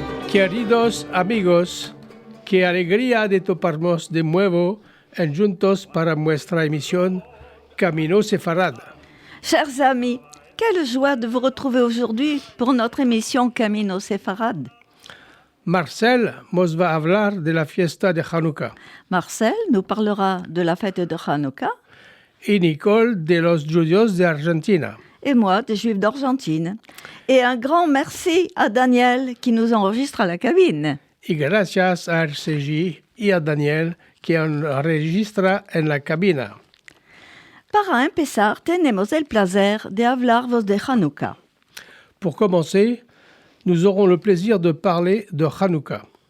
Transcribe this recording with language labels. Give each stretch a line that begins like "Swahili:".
Ladino: Queridos amigos, qué alegría de toparnos de nuevo juntos para nuestra emisión Camino Sefarad.
French: Chers amis, quelle joie de vous retrouver aujourd'hui pour notre émission Camino Sefarad.
Ladino: Marcel nos va hablar de la fiesta de Hanukkah.
French: Marcel nous parlera de la fête de Hanouka.
Ladino: Y Nicole de los judíos de Argentina.
French: Et moi, des Juifs d'Argentine. Et un grand merci à Daniel qui nous enregistre à la cabine.
Ladino: Y gracias a RCJ y a Daniel que enregistra en la cabina. Para empezar, tenemos el placer de hablaros de Hanouka.
French: Pour commencer, nous aurons le plaisir de parler de Hanouka.